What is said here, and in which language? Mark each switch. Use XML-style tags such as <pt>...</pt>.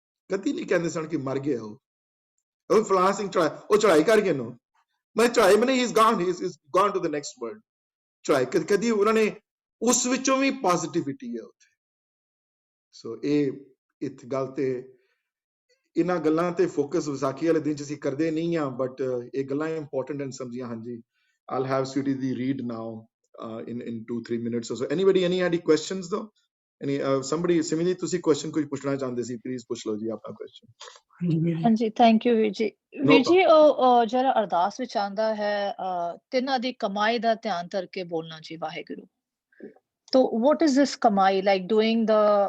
<pa>ਕਦੀ ਨਹੀਂ ਕਹਿੰਦੇ ਸਨ ਕਿ ਮਰ ਗਿਆ ਉਹ ਫਲਾਣਾ ਸਿੰਘ ਉਹ ਚੜਾਈ ਕਰ ਗਿਆ ਨੂੰ, ਮੈਂ ਚੜਾਈ ਬਣੇ,</pa> <en>He is gone to the next world.</en> <pa>ਚੜਾਈ ਕਦੀ ਉਹਨਾਂ ਨੇ, ਉਸ ਵਿੱਚੋਂ ਵੀ ਪੋਜ਼ਿਟਿਵਿਟੀ ਹੈ ਉੱਥੇ। ਸੋ ਇਹ ਗੱਲ ਤੇ ਇਹਨਾਂ ਗੱਲਾਂ ਤੇ ਫੋਕਸ ਵਿਸਾਖੀ ਵਾਲੇ ਦਿਨ 'ਚ ਅਸੀਂ ਕਰਦੇ ਨਹੀਂ ਆ, ਬਟ ਇਹ ਗੱਲਾਂ ਇੰਪੋਰਟੈਂਟ ਐਂਡ ਸਮਝੀਆਂ।</pa> <en>ਹਾਂਜੀ, I'll have Sweetie the read now in 2-3 minutes or so. Any questions though?</en> <pa>Somebody Simini, ਤੁਸੀਂ ਕੁਐਸਚਨ ਕੁਝ ਪੁੱਛਣਾ ਚਾਹੁੰਦੇ ਸੀ, ਪਲੀਜ਼ ਪੁੱਛ ਲਓ ਜੀ ਆਪਣਾ ਕੁਐਸਚਨ। ਹਾਂਜੀ, ਥੈਂਕ ਯੂ ਵੀਰ ਜੀ। ਵੀਰ ਜੀ, ਉਹ ਜਿਹੜਾ ਅਰਦਾਸ ਵਿੱਚ ਆਂਦਾ ਹੈ ਤਿੰਨਾਂ ਦੀ ਕਮਾਈ ਦਾ ਧਿਆਨ ਧਰ ਕੇ ਬੋਲਣਾ ਜੀ ਵਾਹਿਗੁਰੂ, तो</pa> <en>what is this</en> <pa>ਕਮਾਈ,</pa> <en>like doing the</en>